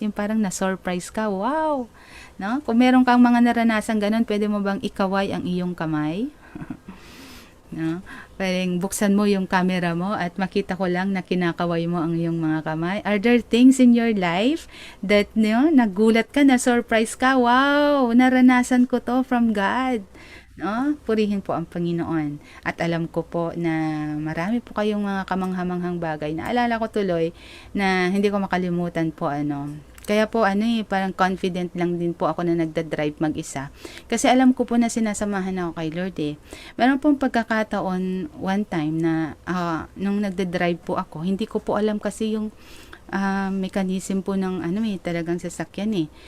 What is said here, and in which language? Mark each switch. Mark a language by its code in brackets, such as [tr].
[tl] Yung parang na-surprise ka, wow! No? Kung meron kang mga naranasan ganon, pwede mo bang ikaway ang iyong kamay? No? Parang buksan mo yung camera mo at makita ko lang na kinakaway mo ang iyong mga kamay. [en] Are there things in your life that [tl] nagulat ka, na surprise ka? Wow, naranasan ko to from God. No? Purihin po ang Panginoon. At alam ko po na marami po kayong mga kamanghamanghang bagay. Naalala ko tuloy na hindi ko makalimutan po kaya po parang confident lang din po ako na nagda-drive mag-isa. Kasi alam ko po na sinasamahan ako kay Lord eh. Meron pong pagkakataon one time na nung nagda-drive po ako, hindi ko po alam kasi yung mechanism po ng talagang sasakyan eh.